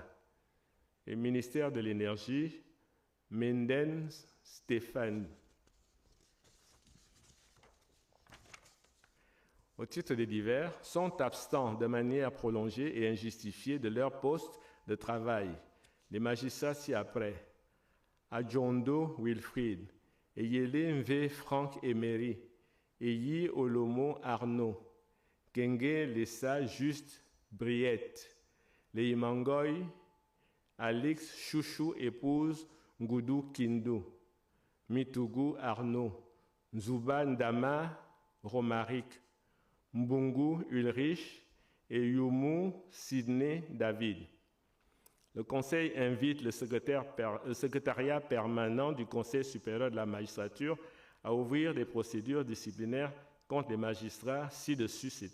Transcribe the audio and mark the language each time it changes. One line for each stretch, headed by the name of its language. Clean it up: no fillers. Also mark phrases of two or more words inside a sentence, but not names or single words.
French: Et ministère de l'Énergie, Menden Stéphane. Au titre des divers, sont absents de manière prolongée et injustifiée de leur poste de travail. Les magistrats ci-après. Adjondo Wilfried, Eyele Mve Franck Emery, Eyi Olomo Arnaud, Kenge Lessa Juste Briette, Leimangoy, Alix Chouchou, épouse Ngoudou Kindou, Mitugu Arnaud, Nzuba Ndama Romaric, Mbungu Ulrich et Yumu Sidney David. Le Conseil invite le secrétariat permanent du Conseil supérieur de la magistrature à ouvrir des procédures disciplinaires contre les magistrats ci-dessus cités.